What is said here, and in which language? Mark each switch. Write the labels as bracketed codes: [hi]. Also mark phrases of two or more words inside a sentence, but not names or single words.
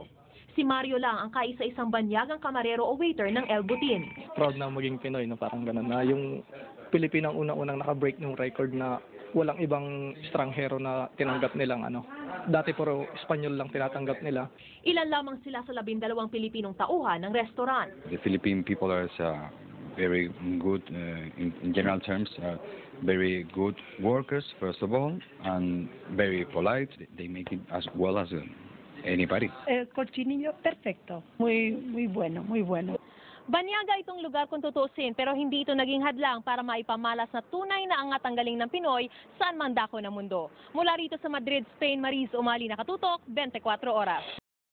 [tl] Si Mario lang ang kaisa-isang banyagang kamarero o waiter ng El Butin. Proud na maging Pinoy, no? Parang gano'n na yung Pilipinang unang-unang nakabreak ng record na walang ibang estranghero na tinanggap nilang dati puro Espanyol lang tinatanggap nila. Ilan lamang sila sa 12 Pilipinong tauhan ng restaurant. [en] The Philippine people are very good, in general terms, very good workers, first of all, and very polite. They make it as well as anybody. [es] El cochinillo, perfecto. Muy bueno, muy bueno. [tl] Banyaga itong lugar kung tutusin pero hindi ito naging hadlang para maipamalas na tunay na angat ang galing ng Pinoy saan man dako ng mundo. Mula rito sa Madrid, Spain, Mariz Umali nakatutok, 24 oras.